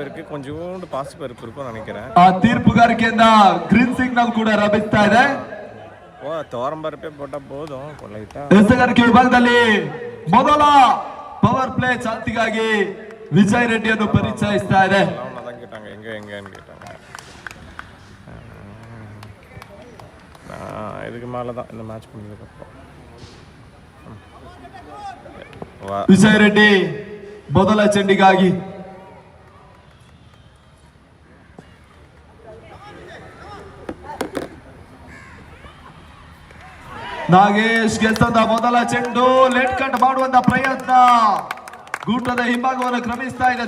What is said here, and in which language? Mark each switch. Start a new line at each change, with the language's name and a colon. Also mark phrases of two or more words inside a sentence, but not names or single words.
Kannada: ಆ ತೀರ್ಪುಗಾರಿಕೆಯಿಂದ
English: green signal
Kannada: ಕೂಡ ಲಭಿಸ್ತಾ ಇದೆ. ಎಸೆಗಾರಿಕೆ ವಿಭಾಗದಲ್ಲಿ ಮೊದಲ
English: power play
Kannada: ಚಾಲ್ತಿಗಾಗಿ ವಿಜಯ್ ರೆಡ್ಡಿಯನ್ನು ಪರಿಚಯಿಸ್ತಾ ಇದೆ.
Tamil: இதுக்கு மேலதான் இந்த மேட்ச் முடிஞ்சதுக்கு அப்புறம்
Kannada: ವಿಜಯ್ ರೆಡ್ಡಿ ಮೊದಲ ಚೆಂಡಿಗಾಗಿ ನಾಗೇಶ್ ಗೆದ್ದ ಮೊದಲ ಚೆಂಡು
English: let cut
Kannada: ಮಾಡುವಂತ ಪ್ರಯತ್ನ ಗೂಟದ ಹಿಂಭಾಗವನ್ನು ಕ್ರಮಿಸ್ತಾ ಇದೆ.